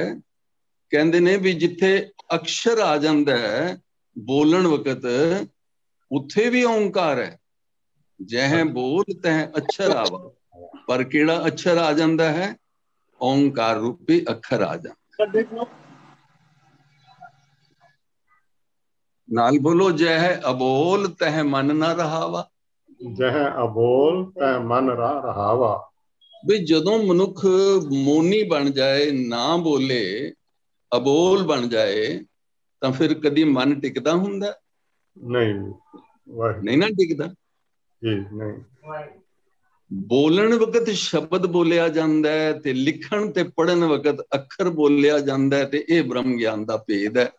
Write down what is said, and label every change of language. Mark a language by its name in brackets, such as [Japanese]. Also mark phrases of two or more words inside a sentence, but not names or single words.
[Punjabi] ਕਹਿੰਦੇ ਨੇ ਵੀ ਜਿੱਥੇ ਅੱਖਰ ਆ ਜਾਂਦਾ ਹੈ ਬੋਲਣ ਵਕਤ, ਉੱਥੇ ਵੀ ਓਅੰਕਾਰ ਹੈ। ਜਹ ਬੋਲ ਤਹ ਅਖਰੁ ਆਵਾ, ਪਰ ਕਿਹੜਾ ਅੱਖਰ ਆ ਜਾਂਦਾ ਹੈ? ਓਅੰਕਾਰ ਰੂਪੀ ਅੱਖਰ ਆ ਜਾਂਦਾ। ਨਾਲ ਬੋਲੋ ਜਹ ਅਬੋਲ ਤਹ ਮਨ ਨਾ ਰਹਾਵਾ। ਜਹ ਅਬੋਲ ਤਹ ਮਨ ਰਹਾਵਾ। ਵੀ ਜਦੋਂ ਮਨੁੱਖ ਮੌਨੀ ਬਣ ਜਾਏ, ਨਾ ਬੋਲੇ, ਅਬੋਲ ਬਣ ਜਾਏ, ਤੋ ਫਿਰ ਕਦੀ ਮਨ ਟਿਕਦਾ ਹੁੰਦਾ? ਨਹੀਂ ਨਾ ਟਿਕਦਾ ਜੀ, ਨਹੀਂ। ਬੋਲਣ ਵਕਤ ਸ਼ਬਦ ਬੋਲਿਆ ਜਾਂਦਾ ਹੈ ਤੇ ਲਿਖਣ ਤੇ ਪੜ੍ਹਨ ਵਕਤ ਅੱਖਰ ਬੋਲਿਆ ਜਾਂਦਾ ਹੈ, ਤੇ ਇਹ ਬ੍ਰਹਮ ਗਿਆਨ ਦਾ ਭੇਦ ਹੈ।